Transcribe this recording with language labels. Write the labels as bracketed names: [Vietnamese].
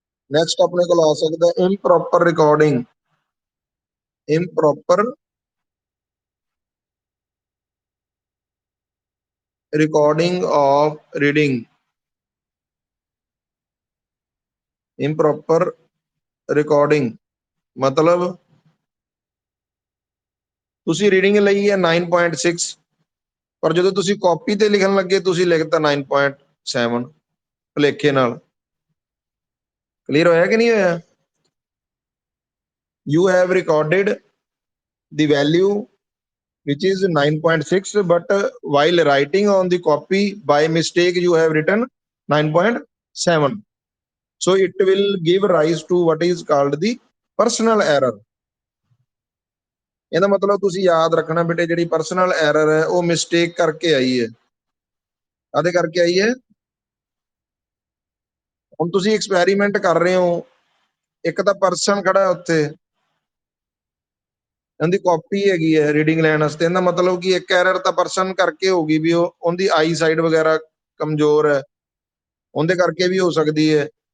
[Punjabi] Next ਆਪਣੇ ਕੋਲ ਆ ਸਕਦਾ [English] improper recording, improper recording [Punjabi] of reading, ਇੰਪ੍ਰੋਪਰ recording ਮਤਲਬ ਤੁਸੀਂ ਰੀਡਿੰਗ ਲਈ ਹੈ 9.6, ਪਰ ਜਦੋਂ ਤੁਸੀਂ ਕਾਪੀ ਤੇ ਲਿਖਣ ਲੱਗੇ ਤੁਸੀਂ ਲਿਖਤਾ 9.7 ਭੁਲੇਖੇ ਨਾਲ। ਕਲੀਅਰ ਹੋਇਆ ਕਿ ਨਹੀਂ ਹੋਇਆ? [English] you have recorded the value which is 9.6, but while writing on the copy by mistake you have written 9.7, so it will give rise to what is called the personal error। [Punjabi] ਇਹਦਾ ਮਤਲਬ ਤੁਸੀਂ ਯਾਦ ਰੱਖਣਾ ਬੇਟੇ, ਜਿਹੜੀ ਪਰਸਨਲ ਐਰਰ ਹੈ ਉਹ mistake ਕਰਕੇ ਆਈ ਹੈ। ਆਦੇ ਕਰਕੇ ਆਈ ਹੈ। ਹੁਣ ਤੁਸੀਂ ਐਕਸਪੈਰੀਮੈਂਟ ਕਰ ਰਹੇ ਹੋ, ਇੱਕ ਤਾਂ ਪਰਸਨ ਖੜਾ ਉੱਥੇ, ਇਹਦੀ ਕਾਪੀ ਹੈਗੀ ਹੈ ਰੀਡਿੰਗ ਲੈਣ ਵਾਸਤੇ, ਇਹਦਾ ਮਤਲਬ ਕਿ ਇੱਕ ਐਰਰ ਤਾਂ ਪਰਸਨ ਕਰਕੇ ਹੋਗੀ ਵੀ ਉਹ ਉਹਦੀ ਆਈ ਸਾਈਡ ਵਗੈਰਾ ਕਮਜ਼ੋਰ ਹੈ, ਉਹਦੇ ਕਰਕੇ ਵੀ ਹੋ ਸਕਦੀ ਹੈ।